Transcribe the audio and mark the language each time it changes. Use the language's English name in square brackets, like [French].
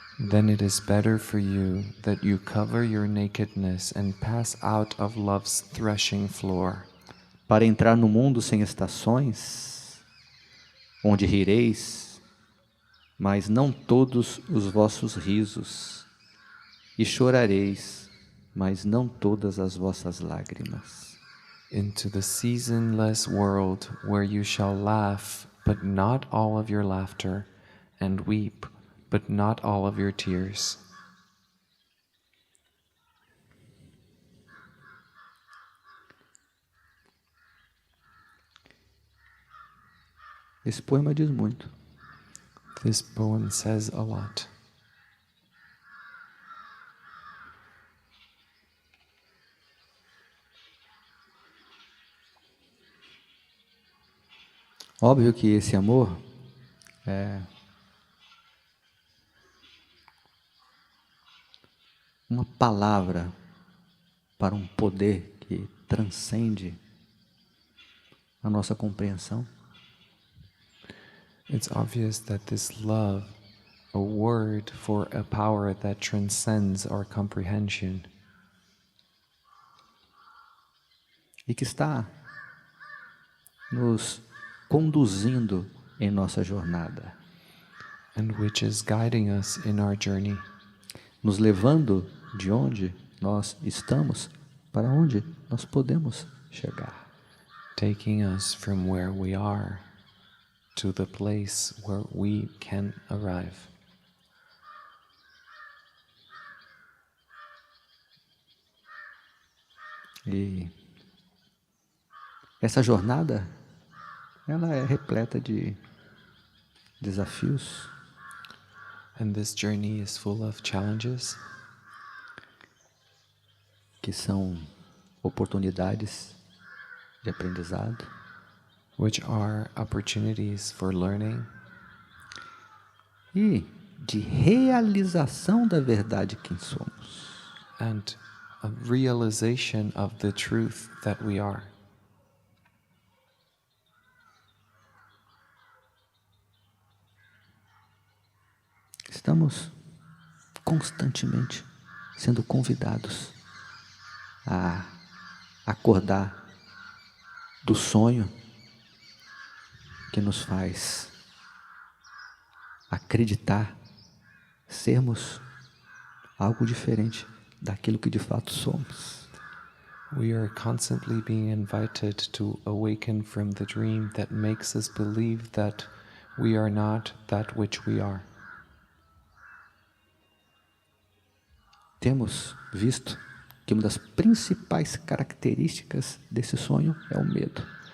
[English] then it is better for you that you cover your nakedness and pass out of love's threshing floor, [Portuguese] Para entrar no mundo sem estações, onde rireis, mas não todos os vossos risos, e chorareis, mas não todas as vossas lágrimas. [English] into the seasonless world where you shall laugh, but not all of your laughter, and weep, but not all of your tears. [Portuguese] Esse poema diz muito. [English] This poem says a lot. [Portuguese] Óbvio que esse amor é uma palavra para um poder que transcende a nossa compreensão. [English] It's obvious that this love, a word for a power that transcends our comprehension, [Portuguese] E que está nos conduzindo em nossa jornada, [English] and which is guiding us in our journey, [Portuguese] nos levando de onde nós estamos para onde nós podemos chegar. [English] taking us from where we are to the place where we can arrive. [Portuguese] E essa jornada, ela é repleta de desafios, [English] And this journey is full of challenges, [Portuguese] que são oportunidades de aprendizado, [English] which are opportunities for learning [Portuguese] e de realização da verdade quem somos. [English] and a realization of the truth that we are. [Portuguese] Estamos constantemente sendo convidados a acordar do sonho que nos faz acreditar sermos algo diferente daquilo que de fato somos. [English] We are constantly being invited to awaken from the dream that makes us believe that we are not that which we are. [Portuguese] Temos visto que uma das principais características desse sonho é o medo.